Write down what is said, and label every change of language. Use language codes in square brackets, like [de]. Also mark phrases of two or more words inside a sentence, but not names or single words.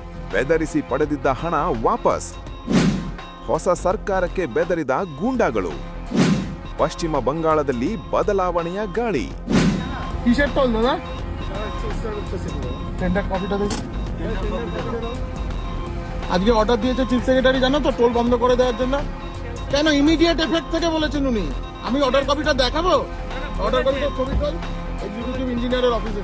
[kn] ಬೆದರಿಸಿ ಪಡೆದಿದ್ದ ಹಣ ವಾಪಸ್. ಹೊಸ ಸರ್ಕಾರಕ್ಕೆ ಬೆದರಿದ ಗೂಂಡಾಗಳು. ಪಶ್ಚಿಮ ಬಂಗಾಳದಲ್ಲಿ ಬದಲಾವಣೆಯ ಗಾಳಿ. [bn] আজকে অর্ডার দিয়েছে [en] chief secretary, [bn] জানো তো, টোল বন্ধ করে দেওয়ার জন্য। কেন? [en] immediate effect [bn] থেকে বলেছেন উনি। আমি [en] order copy [bn] দেখাবো, [en] order copy [bn] ছবি [en] toll executive engineer [bn] অফিসে।